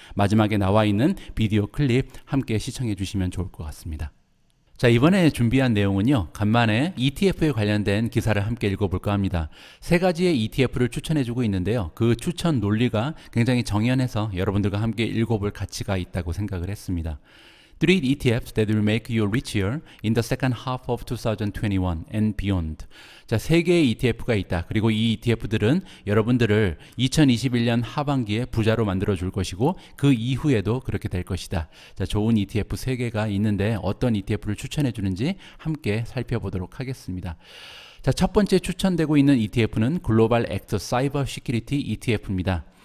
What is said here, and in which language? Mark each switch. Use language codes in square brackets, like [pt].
[ko] 마지막에 나와 있는 비디오 클립 함께 시청해 주시면 좋을 것 같습니다. 자, 이번에 준비한 내용은요. 간만에 ETF에 관련된 기사를 함께 읽어볼까 합니다. 세 가지의 ETF를 추천해주고 있는데요. 그 추천 논리가 굉장히 정연해서 여러분들과 함께 읽어볼 가치가 있다고 생각을 했습니다. [en] 3 ETFs that will make you richer in the second half of 2021 and beyond. [ko] 자, 3개의 ETF가 있다. 그리고 이 ETF들은 여러분들을 2021년 하반기에 부자로 만들어 줄 것이고 그 이후에도 그렇게 될 것이다. 자, 좋은 ETF 3개가 있는데 어떤 ETF를 추천해 주는지 함께 살펴보도록 하겠습니다. 자, 첫 번째 추천되고 있는 ETF는 글로벌 액트 사이버 시큐리티 ETF입니다.